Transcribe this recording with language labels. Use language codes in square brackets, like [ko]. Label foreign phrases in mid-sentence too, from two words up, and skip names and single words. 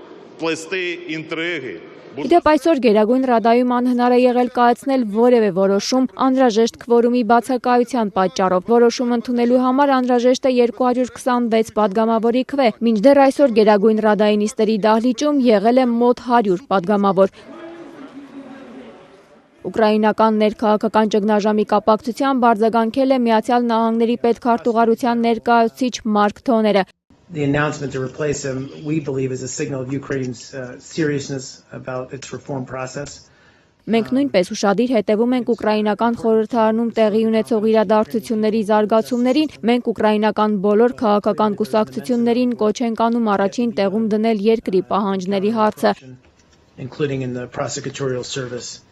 [hy] Իդեպ այսօր Գերագույն Ռադայում անհնար է եղել կայացնել որևէ որոշում անհրաժեշտ քվորումի բացակայության պատճառով։ Որոշում ընդունելու համար անհրաժեշտ է 226 падգամավորի քվե, մինչդեռ այսօր Գերագույն Ռադայի նիստերի դահլիճում եղել է մոտ 100 падգամավոր։ Ուկրաինական ներքաղաքական ճգնաժամի կապակցությամբ արձագանքել է Միացյալ Նահանգների պետքարտուղարության ներկայացուցիչ Մարկ Թոները։ [en] The announcement to replace him, we believe, is a signal of Ukraine's seriousness about its reform process. [hy] Մենք նույնպես ուշադիր հետևում ենք ուկրաինական խորհրդարանում տեղի ունեցող իրադարձությունների զարգացումներին։ Մենք ուկրաինական բոլոր քաղաքական կուսակցություններին կոչ ենք անում առաջին տեղում դնել երկրի պահանջների հարցը։ [en] Including in the prosecutorial service.